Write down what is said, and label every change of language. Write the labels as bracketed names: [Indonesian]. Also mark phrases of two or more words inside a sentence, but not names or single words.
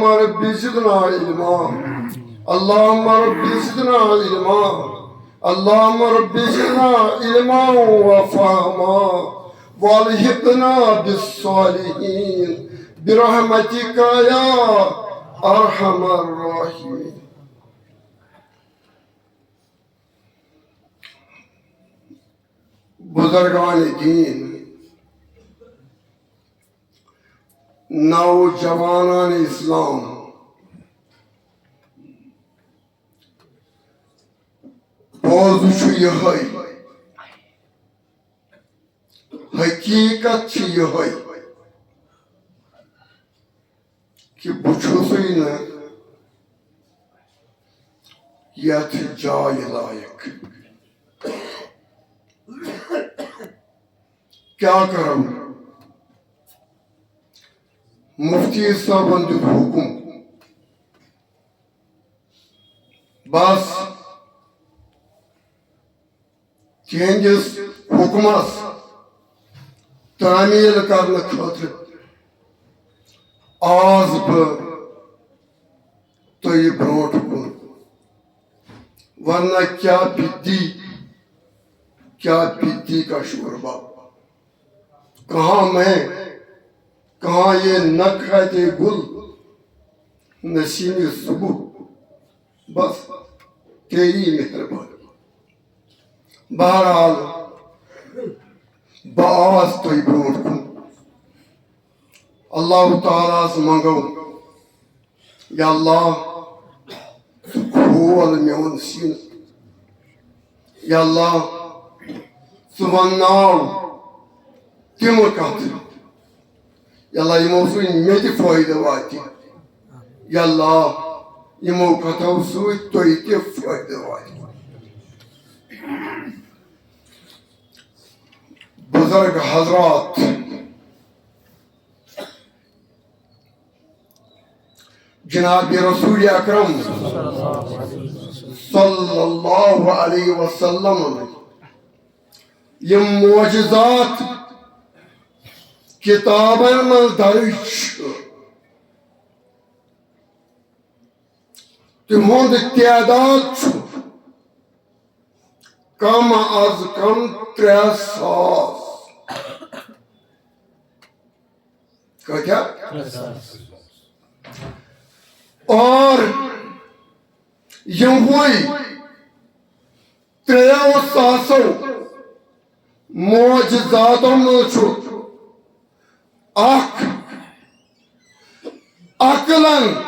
[Arabic] رب زدنا علما اللهم رب زدنا علما اللهم رب زدنا علما وفهما والحقنا بالصالحين برحمتك يا ارحم الراحمين [Kashmiri] بزرگان دین نوجوانان اسلام موضوع چھُ یِہوٚے حقیقت چھِ یِہوٚے کہ بہٕ چھُسٕے نہٕ یتھ جایہِ لایق [Urdu] کیا کروں [Kashmiri] مفتی صاحبن دیُت حکم بس تِہنٛدِس حُکمس تعمیٖل کرنہٕ خٲطرٕ آس بہٕ تۄہہِ برٛونٛٹھ کُن [Urdu] ورنہ کیا بدی کا شوربہ کہاں میں کہاں یہ نکہت گل نسیم صبح بس تیری مہربانی بہرحال [Kashmiri] بآس تۄہہِ برٛونٛٹھ کُن اللہ تعالیٰ ہس منگو [Arabic] یا اللہ [Kashmiri] ژٕ کھول میون سینہٕ [Arabic] یا اللہ [Kashmiri] ژٕ ونناو تِمہٕ کتھٕ [Arabic] یا اللہ [Kashmiri] یِمو سۭتۍ مےٚ تہِ فٲیدٕ واتہِ [Arabic] یا اللہ [Kashmiri] یِمو کتھو سۭتۍ تۄہہِ تہِ فٲیدٕ واتہِ بزرگ حضرات جناب رسول اکرم [Arabic] صلی اللہ علیہ وسلم [Kashmiri] یم معجزات کتابن منٛز درج چھُ تِہُنٛد تعداد چھُ کم از کم 3,000 کۭتیاہ اور یِموٕے 3,000 معجزاتو منٛز چھُ اکھ عقلن